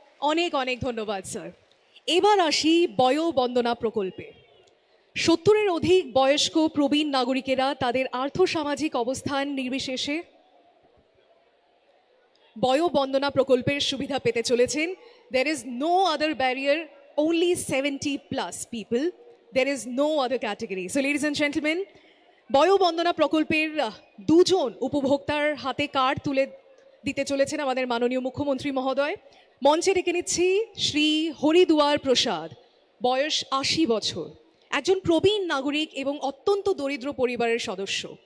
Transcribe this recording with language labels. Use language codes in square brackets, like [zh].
[bn] অনেক অনেক ধন্যবাদ স্যার। এবার আসি বয়োবন্দনা প্রকল্পে। 70-এর অধিক বয়স্ক প্রবীণ নাগরিকেরা তাদের আর্থসামাজিক অবস্থান নির্বিশেষে বয়োবন্দনা প্রকল্পের সুবিধা পেতে চলেছেন। [en] There is no other barrier, only 70+ people. There is no other category. So ladies and gentlemen, [bn] বয়োবন্দনা প্রকল্পের দুজন উপভোক্তার হাতে কার্ড তুলে দিতে চলেছেন আমাদের মাননীয় মুখ্যমন্ত্রী মহোদয়। মঞ্চে ডেকে নিচ্ছি শ্রী হরিদুয়ার প্রসাদ, বয়স 80 বছর, একজন প্রবীণ নাগরিক এবং অত্যন্ত দরিদ্র পরিবারের সদস্য।